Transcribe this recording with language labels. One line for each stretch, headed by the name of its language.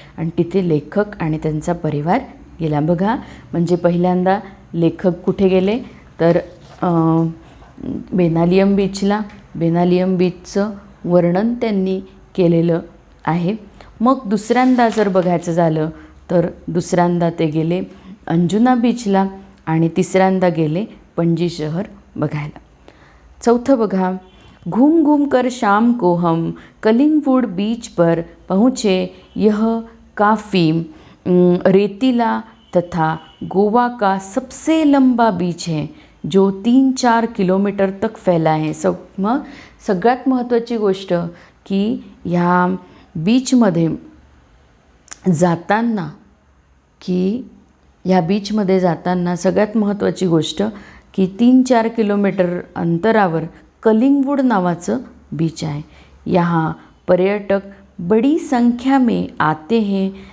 Marathi: आणि तिथे लेखक आणि त्यांचा परिवार गेला. बघा, म्हणजे पहिल्यांदा लेखक कुठे गेले तर बेनालियम बीचला. बेनालियम बीचचं वर्णन त्यांनी केलेलं आहे. मग दुसऱ्यांदा जर बघायचं झालं तर दुसऱ्यांदा ते गेले अंजुना बीचला आणि तिसऱ्यांदा गेले पणजी शहर बघायला. चौथं बघा,
Hindi: घूम घूम कर शाम को हम कलिंगवुड बीच पर पहुँचे. यह काफ़ी रेतीला तथा गोवा का सबसे लंबा बीच है, जो 3-4 किलोमीटर तक फैला है.
Marathi: मग सगळ्यात महत्त्वाची गोष्ट की ह्या बीचमध्ये जाताना सगळ्यात महत्त्वाची गोष्ट की 3-4 किलोमीटर अंतरावर कलिंगवुड नावाचं बीच आहे.
Hindi: यहाँ पर्यटक बड़ी संख्या में आते हैं.